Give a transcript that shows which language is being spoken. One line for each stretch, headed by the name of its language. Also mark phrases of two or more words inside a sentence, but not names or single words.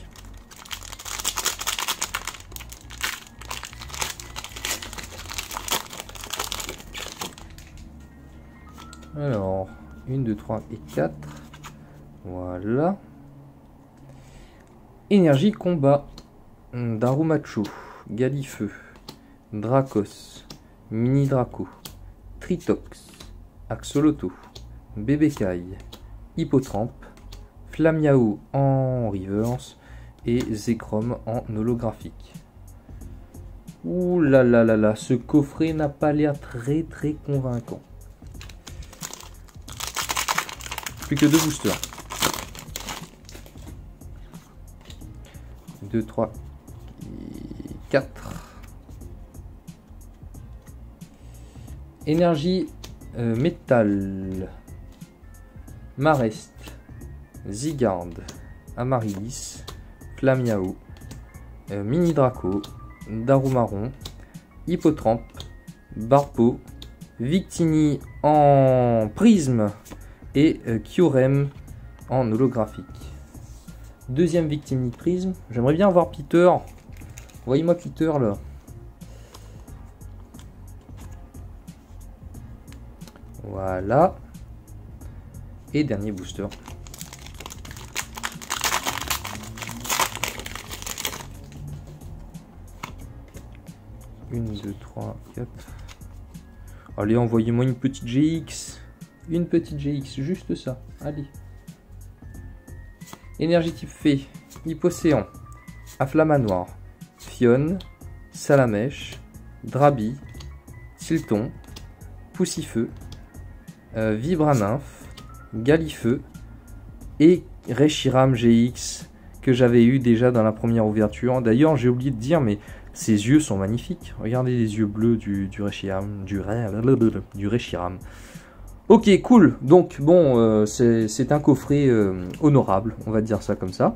French: Alors, 1, 2, 3 et 4. Voilà. Énergie combat. Darumacho. Galifeu. Dracos. Mini Draco. Tritox. Axoloto. Bébécaille. Hippotrampe. Flamiao en reverse. Et Zekrom en holographique. Ouh là là là là, ce coffret n'a pas l'air très convaincant. Plus que 2 boosters. 2, 3, 4. Énergie métal. Marest. Zygarde. Amaryllis. Flamiao. Mini Draco. Darumaron. Hippotrampe. Barpo. Victini en prisme. Et Kyurem en holographique. Deuxième victime de prisme. J'aimerais bien avoir Peter. Voyez-moi Peter là. Voilà. Et dernier booster. Une, 2, 3, 4. Allez, envoyez-moi une petite GX. Une petite GX, juste ça. Allez. Énergie type fée. Hippocéan. Afflamanoir. Fionne. Salamèche. Drabi. Tilton. Poussifeu. Vibranymphe. Galifeu. Et Reshiram GX que j'avais eu déjà dans la première ouverture. D'ailleurs, j'ai oublié de dire, mais ses yeux sont magnifiques. Regardez les yeux bleus du Reshiram. Du Reshiram. Ok, cool. Donc, bon, c'est un coffret honorable, on va dire ça comme ça.